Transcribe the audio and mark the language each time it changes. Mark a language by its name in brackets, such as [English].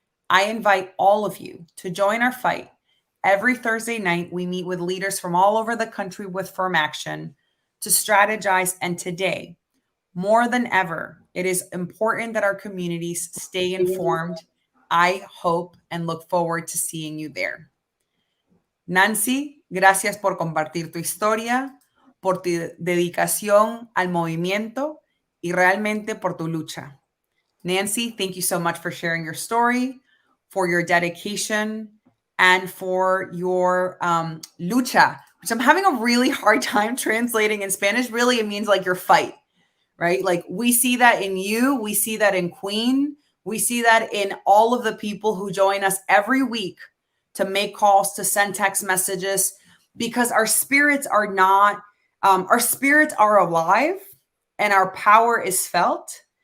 [English] I invite all of you to join our fight. Every Thursday night, we meet with leaders from all over the country with firm action to strategize. And today, more than ever, it is important that our communities stay informed. I hope and look forward to seeing you there. [Spanish] Nancy, gracias por compartir tu historia, por tu dedicación al movimiento y realmente por tu lucha. [English] Nancy, thank you so much for sharing your story, for your dedication, and for your lucha, which I'm having a really hard time translating in Spanish. Really, it means like your fight, right? Like we see that in you. We see that in Queen. We see that in all of the people who join us every week to make calls, to send text messages, because our spirits are not, our spirits are alive and our power is felt.